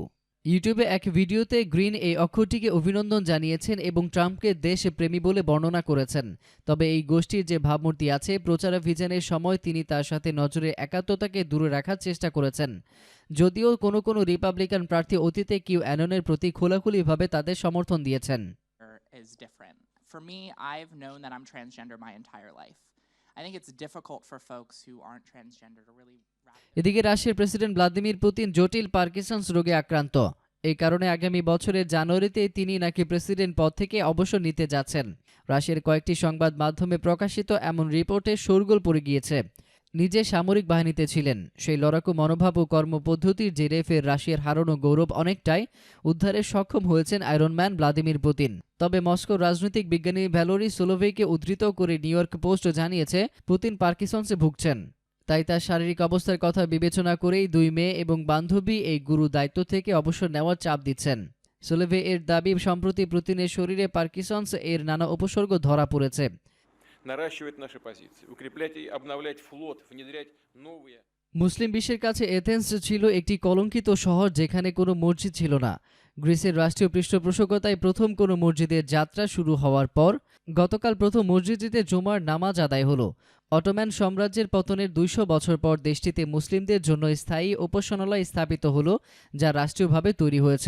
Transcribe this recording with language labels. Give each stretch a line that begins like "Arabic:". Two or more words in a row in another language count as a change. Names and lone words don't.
Bangla: ইউটিউবে এক ভিডিওতে গ্রিন এই অক্ষরটিকে অভিনন্দন জানিয়েছেন এবং ট্রাম্পকে দেশপ্রেমী বলে বর্ণনা করেছেন। তবে এই গোষ্ঠীর যে ভাবমূর্তি আছে, প্রচারাভিযানের সময় তিনি তার সাথে নজরে একাত্মতাকে দূরে রাখার চেষ্টা করেছেন। যদিও কোনো কোনো রিপাবলিকান প্রার্থী অতীতে কিউ অ্যাননের প্রতি খোলাখুলিভাবে তাদের সমর্থন দিয়েছেন।
English: For me, I've known that I'm transgender my entire life. I think it's difficult for folks who aren't transgender to really wrap.
Bangla: এদিকে রাশিয়ার প্রেসিডেন্ট ভ্লাদিমির পুতিন জটিল পার্কিনসন্স রোগে আক্রান্ত। এই কারণে আগামী বছরের জানুয়ারিতে তিনি নাকি প্রেসিডেন্ট পদ থেকে অবসর নিতে যাচ্ছেন। রাশিয়ার কয়েকটি সংবাদ মাধ্যমে প্রকাশিত এমন রিপোর্টে শোরগোল পড়ে গিয়েছে। নিজে সামরিক বাহিনীতে ছিলেন, সেই লড়াকু মনোভাব ও কর্মপদ্ধতির জেরে ফের রাশিয়ার হারানো গৌরব অনেকটাই উদ্ধারে সক্ষম হয়েছেন আয়রনম্যান ভ্লাদিমির পুতিন। তবে মস্কোর রাজনৈতিক বিজ্ঞানী ভ্যালোরি সোলোভেইকে উদ্ধৃত করে নিউ ইয়র্ক পোস্ট জানিয়েছে পুতিন পার্কিনসন্সে ভুগছেন। তাই তার শারীরিক অবস্থার কথা বিবেচনা করেই 2 মেয়ে এবং বান্ধবী এই গুরু দায়িত্ব থেকে অবসর নেওয়ার চাপ দিচ্ছেন। সোলোভে এর দাবি সম্প্রতি পুতিনের শরীরে পার্কিনসন্স এর নানা উপসর্গ ধরা পড়েছে।
Russian: наращивать наши позиции, укреплять и обновлять флот, внедрять новые.
Bangla: মুসলিম বিশ্বের কাছে এথেন্স ছিল একটি কলঙ্কিত শহর যেখানে কোনো মসজিদ ছিল না। গ্রিসের রাষ্ট্রীয় পৃষ্ঠপোষকতায় প্রথম কোনো মসজিদের যাত্রা শুরু হওয়ার পর গতকাল প্রথম মসজিদে জুমার নামাজ আদায় হলো। অটোম্যান সাম্রাজ্যের পতনের 200 বছর পর দেশটিতে মুসলিমদের জন্য স্থায়ী উপাসনালয় স্থাপিত হলো, যা রাষ্ট্রীয়ভাবে তৈরি হয়েছে।